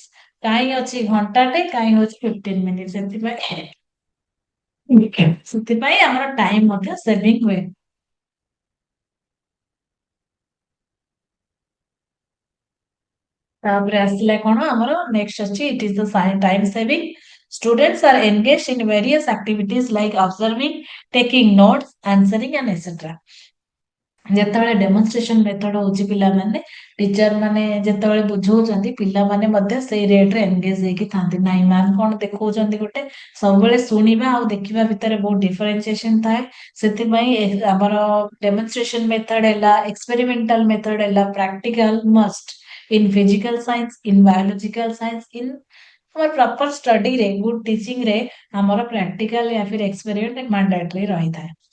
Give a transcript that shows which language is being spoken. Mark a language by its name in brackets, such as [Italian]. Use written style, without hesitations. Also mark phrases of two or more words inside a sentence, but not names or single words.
[Odia] କାହିଁ ଅଛି ଘଣ୍ଟାଟେ, କାହିଁ ହଉଛି 15 minutes, ସେଥିପାଇଁ ଆମର ଟାଇମ ମଧ୍ୟ ସେଭିଂ ହୁଏ। ତାପରେ ଆସିଲା କଣ ଆମର ନେକ୍ସଟ ଅଛି [English] it is the time saving. Students are engaged in various activities like observing, taking notes, answering and etc। [Odia] ଯେତେବେଳେ [English] demonstration method [Odia] ହଉଛି ପିଲାମାନେ, ଟିଚର ମାନେ ଯେତେବେଳେ ବୁଝଉଛନ୍ତି, ପିଲାମାନେ ମଧ୍ୟ ସେଇ ରେଟରେ ଏନଗେଜ ହେଇକି ଥାନ୍ତି। ନାଇଁ ମ୍ୟାମ କଣ ଦେଖଉଛନ୍ତି, ଗୋଟେ ସବୁବେଳେ ଶୁଣିବା ଆଉ ଦେଖିବା ଭିତରେ ବହୁତ ଡିଫରେନ୍ସିଏସନ ଥାଏ। ସେଥିପାଇଁ ଆମର [English] demonstration method [Odia] ହେଲା, [English] experimental method [Odia] ହେଲା, [English] practical must in physical science, in biological science, in [Odia] ଆମର [English] proper studyre, good teaching [Odia] ରେ ଆମର ପ୍ରାକ୍ଟିକାଲ [Hindi] या फिर [English] experiment mandatory [Odia] ରହିଥାଏ।